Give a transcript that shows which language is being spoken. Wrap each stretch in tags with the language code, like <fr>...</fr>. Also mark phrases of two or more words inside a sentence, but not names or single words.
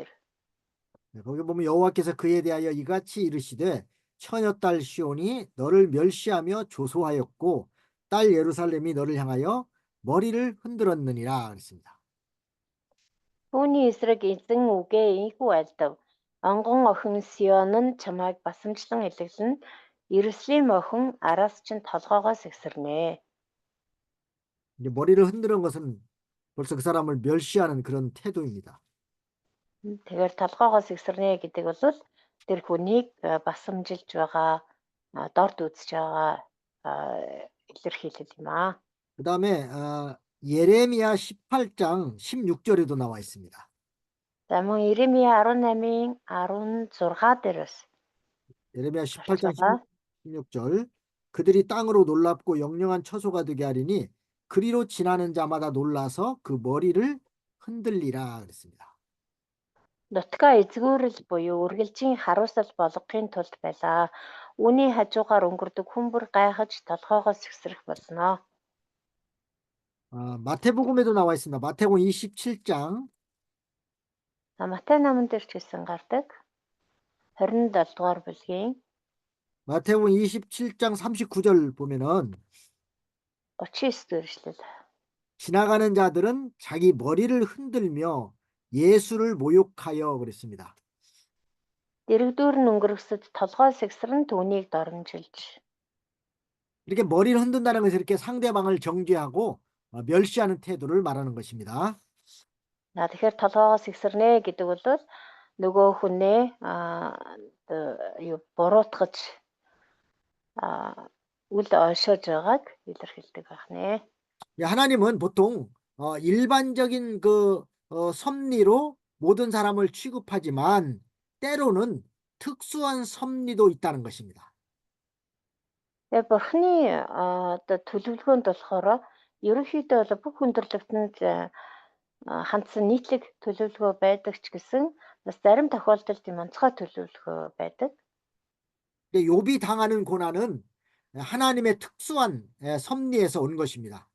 <ko>네, 거기 보면 여호와께서 그에 대하여 이같이 이르시되 처녀딸 시온이 너를 멸시하며 조소하였고 딸 예루살렘이 너를 향하여 머리를 흔들었느니라 그랬습니다.</ko> <mn>Түүний эсрэг эзэн үгээ ийхүү альдав. Онгон охин Сион нь чамайг басамжлан илэглэн Иерусалим охин араас чинь толгоогоо сэгсэрнэ.</mn> <ko>이제 머리를 흔드는 것은 벌써 그 사람을 멸시하는 그런 태도입니다.</ko> <mn>Тэгэхээр толгоогоо сэгсэрнэ гэдэг бол тэр хүнийг басамжилж байгаа, дорд үзэж байгаа илэрхийлэл юм аа.</mn> <ko>그 다음에 예레미야 18장 16절에도 나와 있습니다.</ko> <mn>За мөн Иремья 18-ийн 16 дээрээс</mn> <ko>예레미야</ko> <mn>гарч</mn> <ko>18장</ko> <mn>байгаа.</mn> <ko>16절 그들이 땅으로 놀랍고 영영한 처소가 되게 하리니 그리로 지나는 자마다 놀라서 그 머리를 흔들리라 그랬습니다.</ko> <mn>Нутгаа эзгүүрэл буюу үргэлжийн харуусал болгохын тулд байлаа. Үүний хажуугаар өнгөрдөг хүн бүр гайхаж толгоогоо сэгсрэх болно.</mn> <ko>마태복음에도 나와 있습니다. 마태복음 27장</ko> <mn>Матай номон дээр ч гэсэн гардаг. 27 дугаар бүлгийн</mn> <ko>마태복음 27장 39절 보면은</ko> <mn>39 дэх эшлэл.</mn> <ko>지나가는 자들은 자기 머리를 흔들며 예수를 모욕하여 그랬습니다.</ko> <mn>Дэрэгдүүр нь өнгөрөхсөд толгой сэгсрэн түүнийг доромжилж.</mn> <ko>이렇게 머리를 흔든다는 것은 이렇게 상대방을 정죄하고 멸시하는 태도를 말하는 것입니다.</ko> <mn>Тэгэхээр толгоогоо сэгсэрнэ гэдэг бол нөгөө хүнээ юу буруутгаж үл ойшоож байгааг илэрхийлдэг байна.</mn> <ko>하나님은 보통 일반적인 그 섭리로 모든 사람을 취급하지만 때로는 특수한 섭리도 있다는 것입니다.</ko> <mn>Тэгээ бурхны одоо төлөвлөгөөнд болохоор ерөнхийдөө бол бүх хүндрэлтэнд хандсан нийтлэг төлөвлөгөө байдаг ч гэсэн бас зарим тохиолдолд юм онцгой төлөвлөгөө байдаг.</mn> <ko>욥이 당하는 고난은 하나님의 특수한 섭리에서 온 것입니다.</ko>